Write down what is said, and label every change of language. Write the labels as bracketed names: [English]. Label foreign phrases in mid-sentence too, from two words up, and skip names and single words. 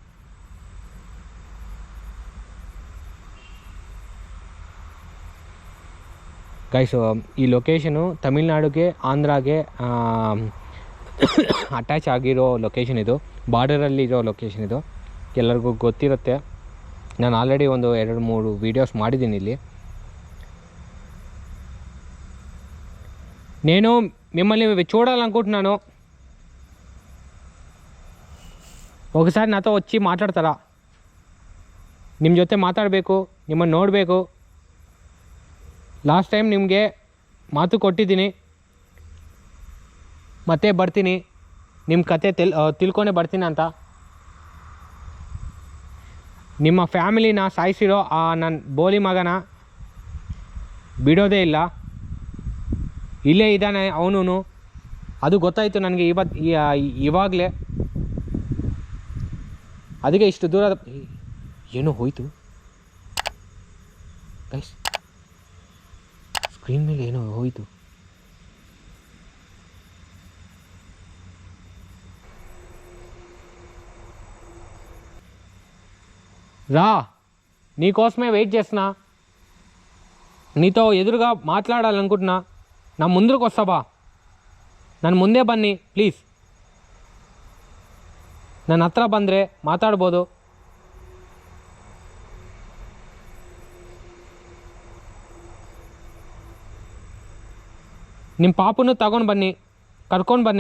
[Kannada] ಗೈಸು, ಈ ಲೊಕೇಶನು ತಮಿಳ್ನಾಡಿಗೆ ಆಂಧ್ರಾಗೆ ಅಟ್ಯಾಚ್ ಆಗಿರೋ ಲೊಕೇಶನ್ ಇದು, ಬಾರ್ಡರಲ್ಲಿರೋ ಲೊಕೇಶನ್ ಇದು. ಎಲ್ಲರಿಗೂ ಗೊತ್ತಿರುತ್ತೆ. ನಾನು ಆಲ್ರೆಡಿ ಒಂದು 2-3 ವೀಡಿಯೋಸ್ ಮಾಡಿದ್ದೀನಿ ಇಲ್ಲಿ. [Telugu] నేను మిమ్మల్ని చూడాలనుకుంటున్నాను. ఒకసారి నాతో వచ్చి మాట్లాడతారా? [Kannada] ನಿಮ್ಮ ಜೊತೆ ಮಾತಾಡಬೇಕು, ನಿಮ್ಮನ್ನು ನೋಡಬೇಕು. [English] last time [Kannada] ನಿಮಗೆ ಮಾತು ಕೊಟ್ಟಿದ್ದೀನಿ, ಮತ್ತೆ ಬರ್ತೀನಿ, ನಿಮ್ಮ ಕತೆ ತಿಳ್ಕೊಂಡೇ ಬರ್ತೀನಿ ಅಂತ. ನಿಮ್ಮ ಫ್ಯಾಮಿಲಿನ ಸಾಯಿಸಿರೋ ಆ ನನ್ನ ಬೋಲಿ ಮಗನ ಬಿಡೋದೇ ಇಲ್ಲ. ಇಲ್ಲೇ ಇದ್ದಾನೆ ಅವನು. ಅದು ಗೊತ್ತಾಯಿತು ನನಗೆ ಇವಾಗಲೇ. ಅದಕ್ಕೆ ಇಷ್ಟು ದೂರ ಏನೋ ಹೋಯಿತು ಗೈಸ್, ಸ್ಕ್ರೀನ್ ಮೇಲೆ ಏನೋ ಹೋಯಿತು. [Telugu] రా, నీకోసమే వెయిట్ చేస్తున్నా. నీతో ఎదురుగా మాట్లాడాలనుకుంటున్నా. నా ముందుకు వస్తావా? [Kannada] ನನ್ನ ಮುಂದೆ ಬನ್ನಿ ಪ್ಲೀಸ್. ನನ್ನ ಹತ್ರ ಬಂದರೆ ಮಾತಾಡ್ಬೋದು. ನಿಮ್ಮ ಪಾಪನ್ನು ತಗೊಂಡು ಬನ್ನಿ, ಕರ್ಕೊಂಡು ಬನ್ನಿ.